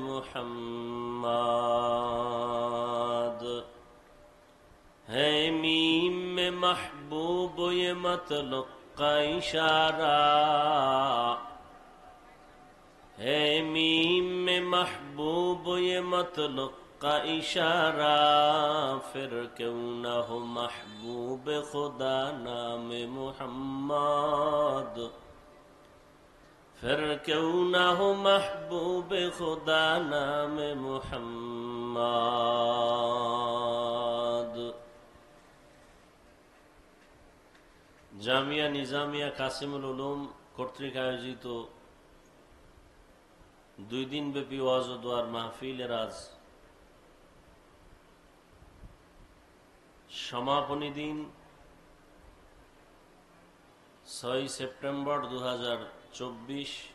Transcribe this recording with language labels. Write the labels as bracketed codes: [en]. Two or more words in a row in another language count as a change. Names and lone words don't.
[ur] محمد ہے میم میں محبوب یہ مطلق کا اشارہ ہے میم میں محبوب یہ مطلق کا اشارہ پھر کیوں نہ ہو محبوب خدا نام محمد پھر کیوں نہ ہو محبوب خدا نام [bn] محمد জামিয়া নিজামিয়া কাসিমুল উলুম কর্তৃক আয়োজিত 2 দিন ব্যাপী ওয়াজ ও দোয়ার মাহফিলের আজ সমাপনী দিন 6 সেপ্টেম্বর 2024।